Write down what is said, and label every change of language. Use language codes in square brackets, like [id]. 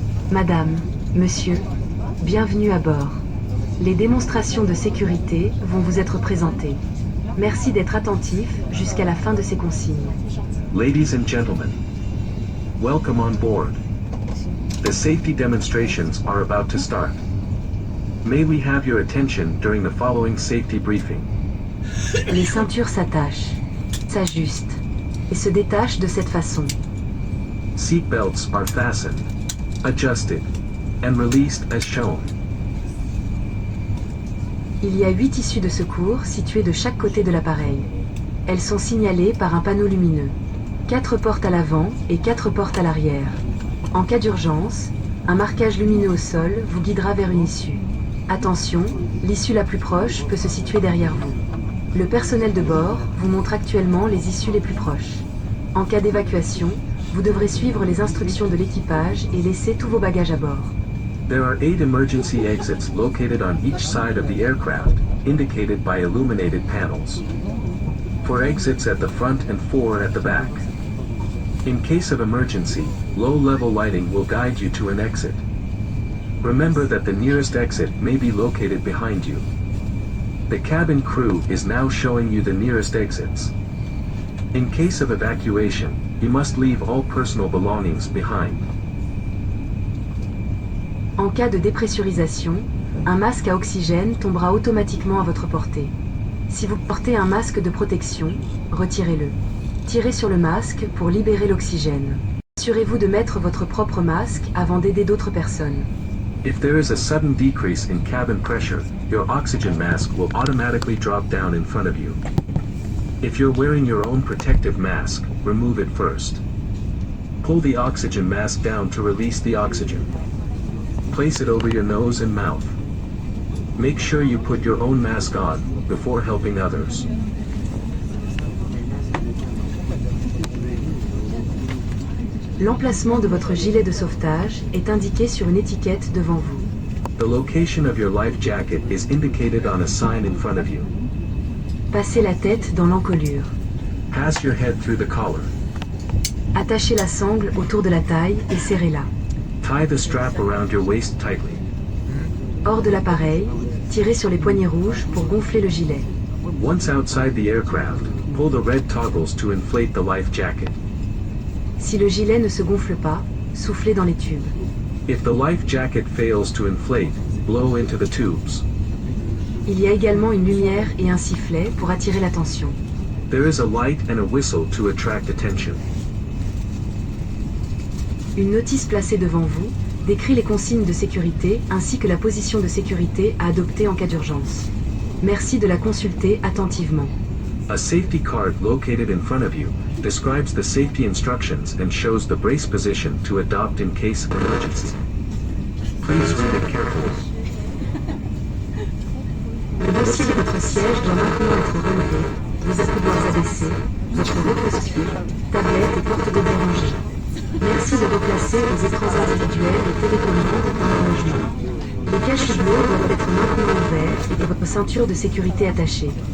[fr] Madame, Monsieur, bienvenue à bord. Les démonstrations de sécurité vont vous être présentées. Merci d'être attentif jusqu'à la fin de ces consignes. [en] Ladies and gentlemen, welcome on board. The safety demonstrations are about to start. May we have your attention during the following safety briefing. [fr] Les ceintures s'attachent, s'ajustent et se détachent de cette façon. [en] Seat belts are fastened, adjusted, and released as shown. [fr] Il y a 8 issues de secours situées de chaque côté de l'appareil. Elles sont signalées par un panneau lumineux. 4 portes à l'avant et 4 portes à l'arrière. En cas d'urgence, un marquage lumineux au sol vous guidera vers une issue. Attention, l'issue la plus proche peut se situer derrière vous. Le personnel de bord vous montre actuellement les issues les plus proches. En cas d'évacuation, vous devrez suivre les instructions de l'équipage et laisser tous vos bagages à bord. [en] There are 8 emergency exits located on each side of the aircraft, indicated by illuminated panels. 4 exits at the front and 4 at the back. In case of emergency, low-level lighting will guide you to an exit. Remember that the nearest exit may be located behind you. The cabin crew is now showing you the nearest exits. In case of evacuation, you must leave all personal belongings behind. [fr] En cas de dépressurisation, un masque à oxygène tombera automatiquement à votre portée. Si vous portez un masque de protection, retirez-le. Tirez sur le masque pour libérer l'oxygène. Assurez-vous de mettre votre propre masque avant d'aider d'autres personnes. [en] If there is a sudden decrease in cabin pressure, your oxygen mask will automatically drop down in front of you. If you're wearing your own protective mask, remove it first. Pull the oxygen mask down to release the oxygen. Place it over your nose and mouth. Make sure you put your own mask on before helping others. [fr] L'emplacement de votre gilet de sauvetage est indiqué sur une étiquette devant vous. [en] The location of your life jacket is indicated on a sign in front of you. [fr] Passez la tête dans l'encolure. [en] Pass your head through the collar. [fr] Attachez la sangle autour de la taille et serrez-la. [en] Tie the strap around your waist tightly. [fr] Hors de l'appareil, tirez sur les poignées rouges pour gonfler le gilet. [en] Once outside the aircraft, pull the red toggles to inflate the life jacket. [fr] Si le gilet ne se gonfle pas, soufflez dans les tubes. [en] If the life jacket fails to inflate, blow into the tubes. [fr] Il y a également une lumière et un sifflet pour attirer l'attention. [en] There is a light and a whistle to attract attention. [fr] Une notice placée devant vous décrit les consignes de sécurité ainsi que la position de sécurité à adopter en cas d'urgence. Merci de la consulter attentivement. [en] A safety card located in front of you describes the safety instructions and shows the brace position to adopt in case of emergency. Please read it carefully. [fr] Le dossier de votre siège doit maintenant être relevé, vos accoudoirs abaissés, votre repose-pied, tablette et porte-bébé rangés. Merci de replacer vos écrans individuels et télécommandes dans le logement. Les caches-bleus doivent être maintenant ouverts et votre ceinture de sécurité attachée.